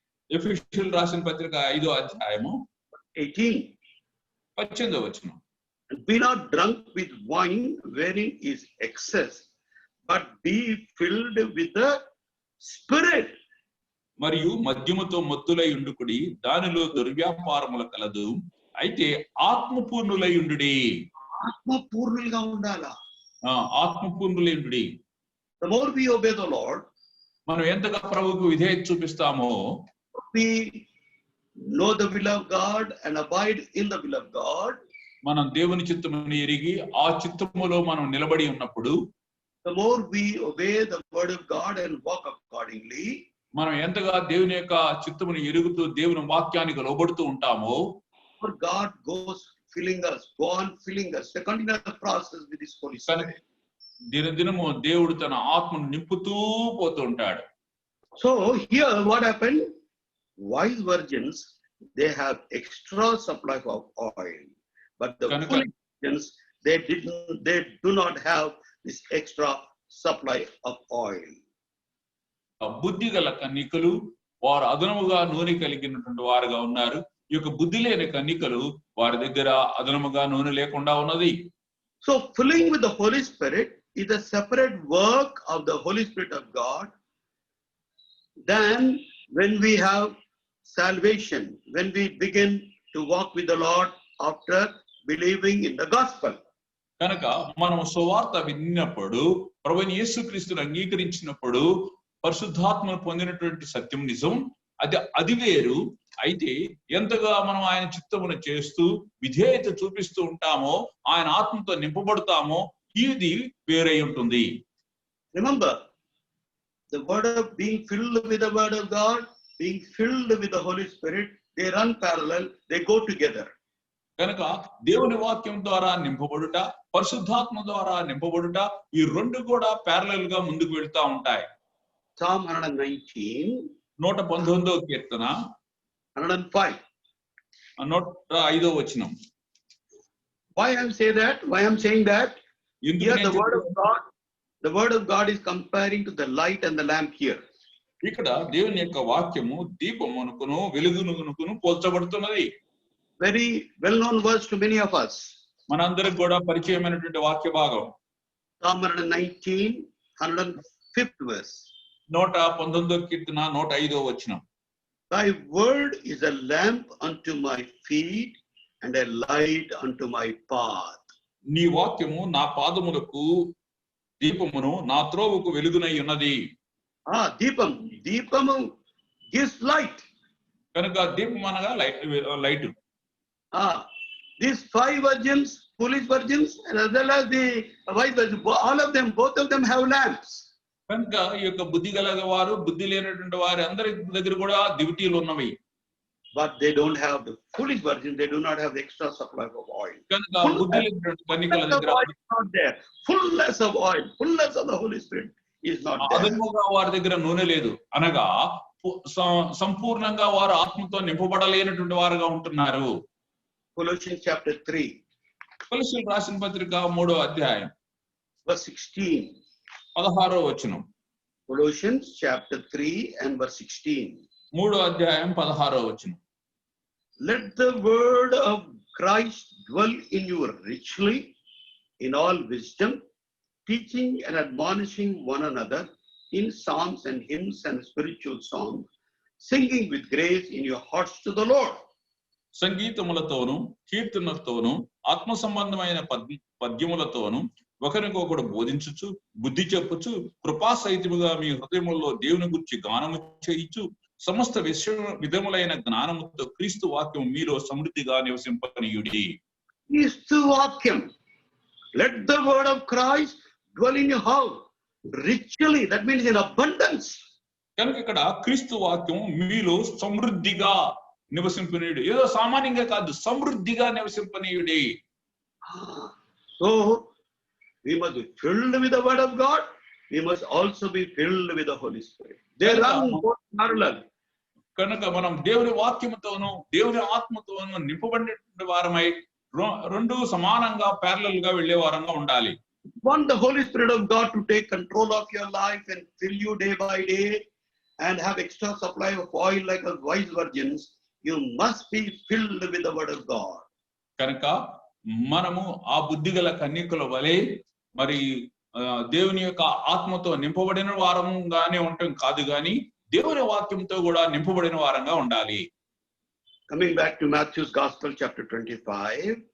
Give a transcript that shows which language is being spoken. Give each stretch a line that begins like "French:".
Telugu: ఎఫెసీయులకు రాసిన పత్రిక 5వ అధ్యాయము 18వ వచనం.
English: Be not drunk with wine wherein is excess, but be filled with the Spirit.
Telugu: మరియు మద్యముతో మత్తులై ఉండుకుడి, దానిలో దుర్వ్యాపారముల కలదు, అయితే ఆత్మపూర్ణులై ఉండుడి. ఆత్మపూర్ణులుగా ఉండాలా? ఆత్మపూర్ణులై ఉండుడి.
English: The more we obey the Lord,
Telugu: మనం ఎంతగా ప్రభువుకు విధేయత చూపిస్తామో,
English: we know the will of God and abide in the will of God,
Telugu: మనం దేవుని చిత్తమును ఎరిగి ఆ చిత్తములో మనం నిలబడి ఉన్నప్పుడు,
English: the more we obey the word of God and walk accordingly,
Telugu: మనం ఎంతగా దేవుని యొక్క చిత్తమును ఎరుగుతూ దేవుని వాక్యానికి లోబడుతూ ఉంటామో,
English: for God goes filling us, go on filling us, the continuous process with His Holy Spirit.
Telugu: దినదినము దేవుడు తన ఆత్మను నింపుతూ పోతూ ఉంటాడు.
English: So here what happened? Wise virgins, they have extra supply of oil, but the foolish virgins, they do not have this extra supply of oil.
Telugu: బుద్ధి గల కన్యకలు వారు అదనముగా నూనె కలిగినటువంటి వారుగా ఉన్నారు. ఈ యొక్క బుద్ధి లేని కన్యకలు వారి దగ్గర అదనముగా నూనె లేకుండా ఉన్నది.
English: So filling with the Holy Spirit is a separate work of the Holy Spirit of God than when we have salvation, when we begin to walk with the Lord after believing in the gospel.
Telugu: కనుక మనం సువార్త విన్నప్పుడు, ప్రభువైన యేసుక్రీస్తును అంగీకరించినప్పుడు పరిశుద్ధాత్మను పొందినటువంటి సత్యం నిజం, అది వేరు. అయితే ఎంతగా మనం ఆయన చిత్తమును చేస్తూ విధేయత చూపిస్తూ ఉంటామో, ఆయన ఆత్మతో నింపబడతామో, ఇది వేరై ఉంటుంది.
English: Remember, the word of being filled with the word of God, being filled with the Holy Spirit, they run parallel, they go together.
Telugu: కనుక దేవుని వాక్యం ద్వారా నింపబడుట, పరిశుద్ధాత్మ ద్వారా నింపబడుట, ఈ రెండు కూడా ప్యారలల్ గా ముందుకు వెళ్తా ఉంటాయి.
English: Psalm 119,
Telugu: 119వ కీర్తన
English: 105.
Telugu: 105వ వచనం.
English: Why I'm saying that? Here the word of God is comparing to the light and the lamp here.
Telugu: ఇక్కడ దేవుని యొక్క వాక్యము దీపమునకును వెలుగునకును పోల్చబడుతున్నది.
English: Very well known verse to many of us.
Telugu: మనందరికి కూడా పరిచయమైనటువంటి వాక్య భాగం.
English: Psalm 119, 105th verse.
Telugu: 119వ కీర్తన 105వ వచనం.
English: Thy word is a lamp unto my feet and a light unto my path.
Telugu: నీ వాక్యము నా పాదములకు దీపమును నా త్రోవకు వెలుగునై ఉన్నది.
English: దీపము gives light.
Telugu: కనుక దీపం అనగా light.
English: These 5 virgins, foolish virgins, and as well as the wise virgins, both of them have lamps.
Telugu: కనుక ఈ యొక్క బుద్ధి గల వారు, బుద్ధి లేనటువంటి వారి అందరి దగ్గర కూడా దివిటీలు ఉన్నవి.
English: But they don't have the foolish virgins, they do not have the extra supply of oil.
Telugu: కనుక బుద్ధి లేనటువంటి కన్యకల దగ్గర
English: not there. Fullness of oil, fullness of the Holy Spirit is not there.
Telugu: అదనముగా వారి దగ్గర నూనె లేదు, అనగా సంపూర్ణంగా వారు ఆత్మతో నింపబడలేనటువంటి వారుగా ఉంటున్నారు.
English: Colossians chapter 3.
Telugu: కొలస్సీయులకు రాసిన పత్రిక 3వ అధ్యాయం
English: verse 16.
Telugu: 16వ వచనం.
English: Colossians chapter 3 and verse 16.
Telugu: 3వ అధ్యాయం 16వ వచనం.
English: Let the word of Christ dwell in you richly in all wisdom, teaching and admonishing one another in psalms and hymns and spiritual songs, singing with grace in your hearts to the Lord.
Telugu: సంగీతములతోను కీర్తనలతోను ఆత్మ సంబంధమైన పద్యములతోను ఒకరికొకడు బోధించుచు బుద్ధి చెప్పుచు కృపా సహితముగా మీ హృదయముల్లో దేవుని గురించి గానము చేయించు సమస్త విధములైన జ్ఞానముతో క్రీస్తు వాక్యం మీలో సమృద్ధిగా నివసింపనీయుడి. క్రీస్తు వాక్యం.
English: Let the word of Christ dwell in your house richly. That means in abundance.
Telugu: కనుక ఇక్కడ క్రీస్తు వాక్యం మీలో సమృద్ధిగా నివసింపనీయుడి. ఏదో సామాన్యంగా కాదు, సమృద్ధిగా నివసింపనీయుడి.
English: So we must be filled with the word of God. We must also be filled with the Holy Spirit. They run both parallel.
Telugu: కనుక మనం దేవుని వాక్యముతోను దేవుని ఆత్మతోను నింపబడిన వారమై రెండు సమానంగా ప్యారలల్ గా వెళ్లే వారంగా ఉండాలి.
English: Want the Holy Spirit of God to take control of your life and fill you day by day and have extra supply of oil like a wise virgins, you must be filled with the word of God.
Telugu: కనుక మనము ఆ బుద్ధిగల కన్యకల వలె మరి దేవుని యొక్క ఆత్మతో నింపబడిన వారంగానే ఉండటం కాదు గాని దేవుని వాక్యంతో కూడా నింపబడిన వారంగా ఉండాలి.
English: Coming back to Matthew's Gospel chapter 25.